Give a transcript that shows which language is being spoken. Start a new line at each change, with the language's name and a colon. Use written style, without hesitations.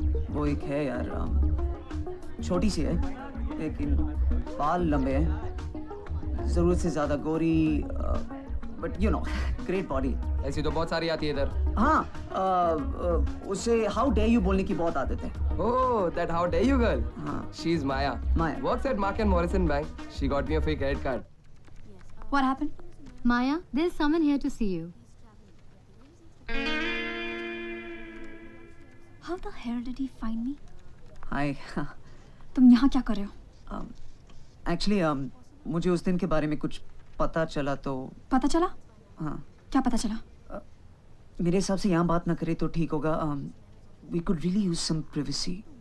Hindi: वो एक है यार, छोटी सी है लेकिन बाल लंबे हैं, जरूरत से ज्यादा गोरी,
English: But you know great body.
Hindi: ऐसी तो बहुत सारी आती है इधर. हाँ, उसे
English: how dare you
Hindi: बोलने की बहुत आदत है.
English: Oh, that how dare you girl? हाँ. She's Maya. Maya. Works at Mark and Morrison Bank. She got me a free credit card. What happened? Maya, there's someone here to see you. How the hell did he find me? Hi.
Hindi: तुम यहाँ क्या कर रहे हो?
English: Actually,
Hindi: मुझे उस दिन के बारे में कुछ पता चला तो. पता चला? हाँ. क्या पता चला? मेरे हिसाब से यहाँ बात ना करे तो ठीक होगा.
English: We could really use some privacy.